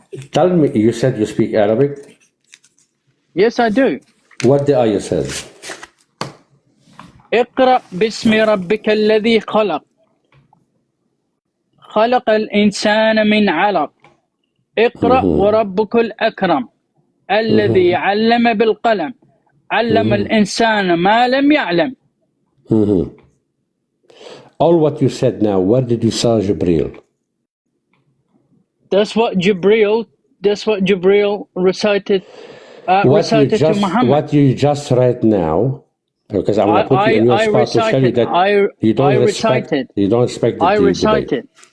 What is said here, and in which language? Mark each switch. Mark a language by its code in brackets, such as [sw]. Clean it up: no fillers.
[en] Tell me, you said you speak Arabic? Yes, I do. What the ayah says? [ar] اقرأ باسم ربك الذي خلق خلق الإنسان من علق اقرأ وربك الأكرم الذي علم بالقلم علم الإنسان ما لم يعلم. [en] All what you said now, where did you saw Jibreel? That's what Jibreel recited to Muhammad. What you just read now, because I'm going to put you in your spot to tell you that you don't respect the debate.